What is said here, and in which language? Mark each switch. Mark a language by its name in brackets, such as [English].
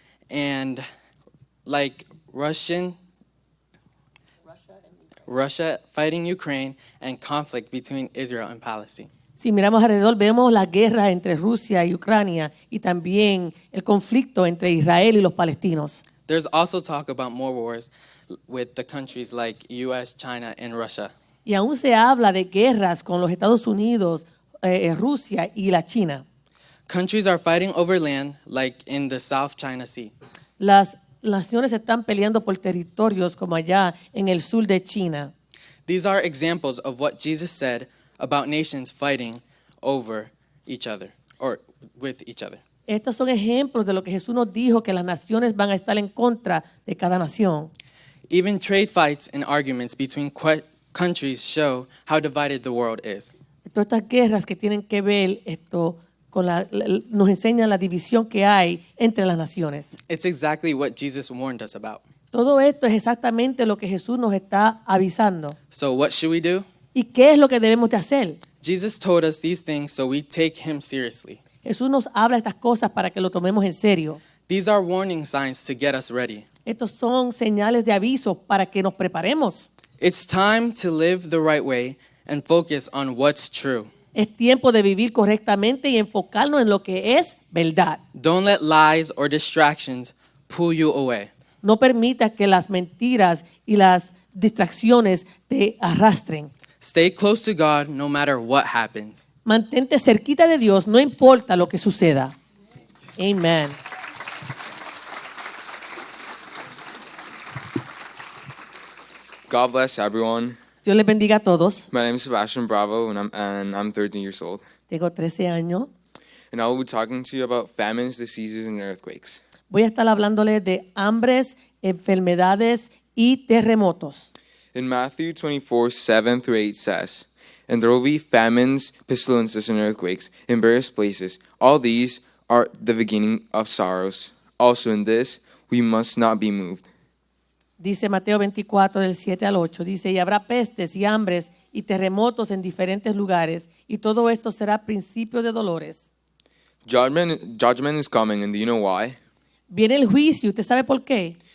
[English] and like Russia fighting Ukraine and conflict between Israel and Palestine. [Spanish] Si miramos alrededor, vemos la guerra entre Rusia y Ucrania y también el conflicto entre Israel y los palestinos. [English] There's also talk about more wars with the countries like US, China, and Russia. [Spanish] Y aún se habla de guerras con los Estados Unidos, Rusia y la China. [English] Countries are fighting over land like in the South China Sea. [Spanish] Las naciones están peleando por territorios como allá en el sur de China. [English] These are examples of what Jesus said about nations fighting over each other or with each other. [Spanish] Estos son ejemplos de lo que Jesús nos dijo, que las naciones van a estar en contra de cada nación. [English] Even trade fights and arguments between countries show how divided the world is. [Spanish] Todas estas guerras que tienen que ver con nos enseñan la división que hay entre las naciones. [English] It's exactly what Jesus warned us about. [Spanish] Todo esto es exactamente lo que Jesús nos está avisando. [English] So what should we do? [Spanish] ¿Y qué es lo que debemos de hacer? [English] Jesus told us these things so we take him seriously. [Spanish] Jesús nos habla estas cosas para que lo tomemos en serio. [English] These are warning signs to get us ready. [Spanish] Estos son señales de aviso para que nos preparemos. [English] It's time to live the right way and focus on what's true. [Spanish] Es tiempo de vivir correctamente y enfocarnos en lo que es verdad. [English] Don't let lies or distractions pull you away. [Spanish] No permita que las mentiras y las distracciones te arrastren. [English] Stay close to God no matter what happens. [Spanish] Mantente cerquita de Dios, no importa lo que suceda. Amen. [English] God bless everyone. [Spanish] Dios les bendiga a todos. [English] My name is Sebastian Bravo, and I'm 13 years old. [Spanish] Tengo 13 años. [English] And I will be talking to you about famines, diseases, and earthquakes. [Spanish] Voy a estar hablándoles de hambres, enfermedades y terremotos. [English] In Matthew 24, 7 through 8 says, "And there will be famines, pestilences, and earthquakes in various places. All these are the beginning of sorrows. Also in this we must not be moved." [Spanish] Dice Mateo 24, del 7 al 8. Dice, y habrá pestes y hambres y terremotos en diferentes lugares, y todo esto será principio de dolores. [English] Judgment is coming, and do you know why? [Spanish] Viene el juicio, ¿usted sabe por qué?